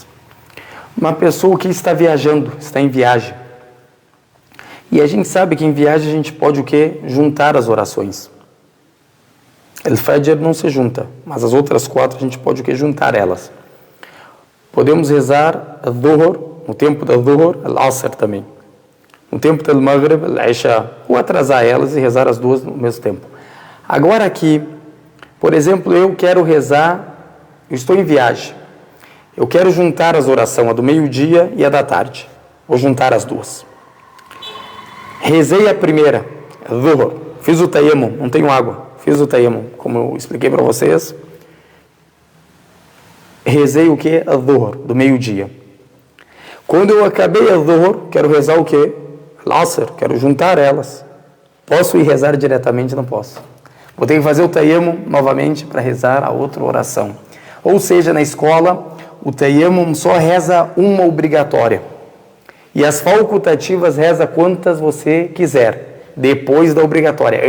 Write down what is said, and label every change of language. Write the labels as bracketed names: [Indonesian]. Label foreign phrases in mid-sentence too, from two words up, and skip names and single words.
[Portuguese] Uma pessoa que está viajando, está em viagem. E a gente sabe que em viagem a gente pode o quê? Juntar as orações. El-Fajr não se junta, mas as outras 4 a gente pode o quê? Juntar elas. Podemos rezar al-Dhuhr, no tempo da Dhuhr, al-Asr também. No tempo do Maghrib, al-Isha, ou atrasar elas e rezar as duas no mesmo tempo. Agora aqui, por exemplo, eu quero rezar, eu estou em viagem. Eu quero juntar as orações, a do meio-dia e a da tarde. Vou juntar as duas. Rezei a primeira, Dhuhr. Fiz o tayammum, não tenho água. Fiz o tayammum, como eu expliquei para vocês. Rezei o que? A Dhuhr, do meio-dia. Quando eu acabei a Dhuhr, quero rezar o que? Al-Asr, quero juntar elas. Posso ir rezar diretamente? Não posso. Vou ter que fazer o tayammum novamente para rezar a outra oração. Ou seja, na escola, o tayammum só reza uma obrigatória. E as facultativas reza quantas você quiser, depois da obrigatória.